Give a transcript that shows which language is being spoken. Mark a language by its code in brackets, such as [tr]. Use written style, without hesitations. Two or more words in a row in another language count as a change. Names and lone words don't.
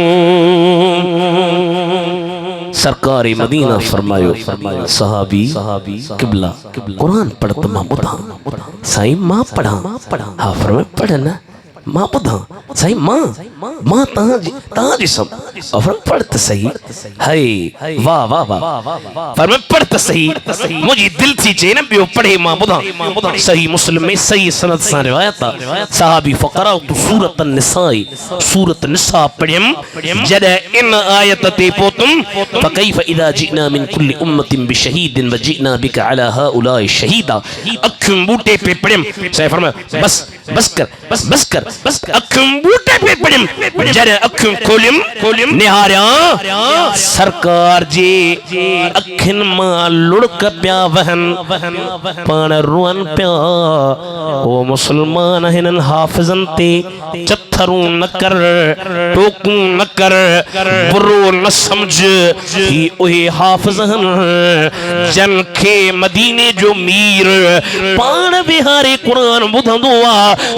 [sd] सरकार मदीना फरमायो सहाबी किबला कुरान पढ़ त मां ॿुधां साईं मां पढ़ां हा फरमाए पढ़ न मां ॿुधां साईं मां तव्हांजी सब पढ़ त सही हाय वाह वाह वाह फरमाए पढ़ त सही मुंहिंजी दिल थी चए न ॿियो पढ़े मां ॿुधां। सही मुस्लिम में सही सनद सां रिवायत आहे सहाबी फकरा सूरत निसाई सूरत निसा पढ़ियम जॾहिं इन आयत ते पहुतम [ar] فكيف إذا جئنا من كل أمة بشهيد وجئنا بك على هؤلاء شهيدا [sd] अखियुं बूटे पे पढ़ियम साईं फरमायो बस कर अखियुं बूटे पे पढ़ियम जॾहिं अखियुं खोलियम निहारियां सरकार जे अखियुनि मां लुड़क पिया वहन पाण रुअन पिया। ओ मुसलमान हिननि हाफ़िज़नि ते चथरूं न कर टोकूं न कर बुरो न समझ ही उहे हाफ़िज़ जन खे मदीने जो मीर पाण विहारे कुरान ॿुधंदो आहे।